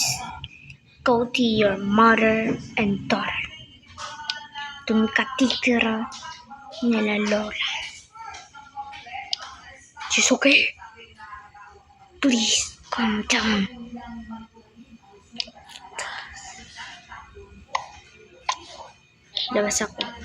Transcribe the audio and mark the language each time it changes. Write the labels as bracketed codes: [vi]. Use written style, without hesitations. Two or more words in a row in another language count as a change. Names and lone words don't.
[en] Go to your mother and daughter. [tl] Doon ka titira nila Lola. [en] It's okay. Please calm down. [tl] Labas ako.